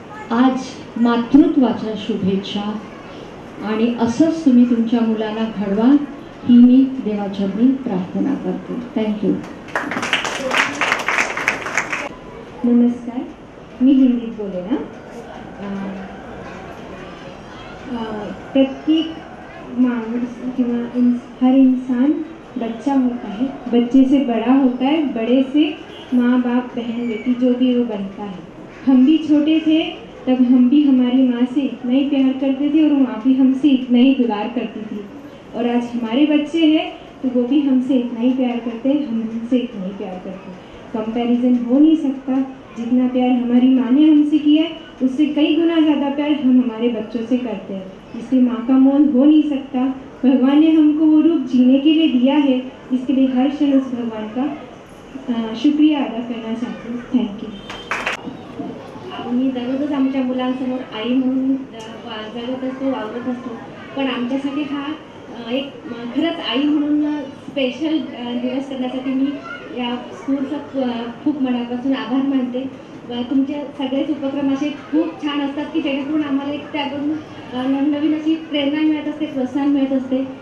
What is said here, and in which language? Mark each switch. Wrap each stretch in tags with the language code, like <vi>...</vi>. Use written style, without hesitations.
<mr>आज मातृत्वाच्या शुभेच्छा आणि असंच तुम्ही तुमच्या मुलांना घडवा ही मी देवाचरणी प्रार्थना करते.</mr> <en>Thank you.</en> <mr>नमस्कार, मी हिंदीत बोले ना. प्रत्येक माणूस किंवा</mr> <hi>हर इंसान बच्चा होता है, बच्चे से बड़ा होता है, बड़े से माँ बाप बहन बेटी जो भी वो बनता है. हम भी छोटे थे तब हम भी हमारी माँ से इतना ही प्यार करते थे और माँ भी हमसे इतना ही दुलार करती थी. और आज हमारे बच्चे हैं तो वो भी हमसे इतना ही प्यार करते हैं, हम उनसे इतना ही प्यार करते हैं. कंपैरिजन हो नहीं सकता. जितना प्यार हमारी माँ ने हमसे किया है उससे कई गुना ज़्यादा प्यार हम हमारे बच्चों से करते हैं. इसलिए माँ का मोल हो नहीं सकता. भगवान ने हमको वो रूप जीने के लिए दिया है, इसके लिए हर क्षण उस भगवान का शुक्रिया अदा करना चाहती हूँ.</hi> <en>Thank you.</en> <mr>मी दररोजच आमच्या मुलांसमोर आई म्हणून जगत असतो, वावरत असतो. पण आमच्यासाठी हा एक खरंच आई म्हणून स्पेशल दिवस करण्यासाठी मी या स्कूलचा खूप मनापासून आभार मानते. तुमचे सगळेच उपक्रम असे खूप छान असतात की जेणेकरून आम्हाला एक त्याकडून नवनवीन अशी प्रेरणा मिळत असते, प्रोत्साहन मिळत असते.</mr>